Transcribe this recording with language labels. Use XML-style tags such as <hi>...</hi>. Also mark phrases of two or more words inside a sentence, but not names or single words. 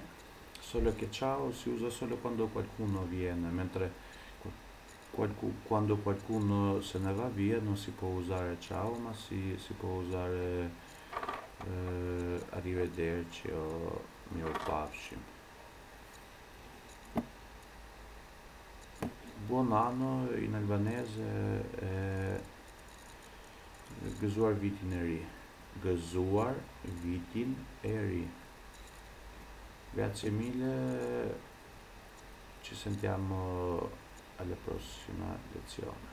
<it>Solo che ciao si usa solo quando qualcuno viene, mentre quando qualcuno se ne va via non si può usare ciao, ma si può usare arrivederci o miropafshim. Buon anno in albanese è</it> <sq>gëzuar vitin e ri. Gëzuar vitin e ri.</sq> <it>Grazie mille, ci sentiamo alla prossima lezione.</it>